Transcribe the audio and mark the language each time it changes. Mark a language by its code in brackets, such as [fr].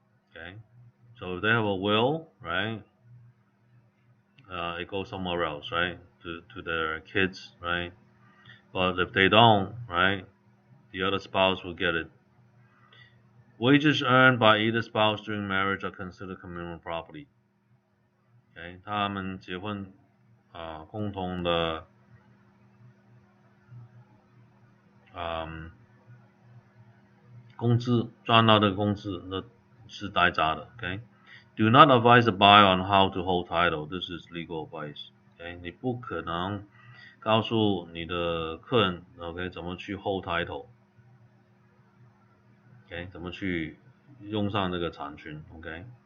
[en] Okay, so if they have a will, right, it goes somewhere else, right, to their kids, right. But if they don't, right, the other spouse will get it. Wages earned by either spouse during marriage are considered communal property. [zh] Okay, 他们结婚共同的工资赚到的工资那是代价的 ，OK。 [en] Do not advise the buyer on how to hold title. This is legal advice. [zh] OK， 你不可能告诉你的客人 ，OK， 怎么去 hold title，OK， 怎么去用上这个产权 ，OK。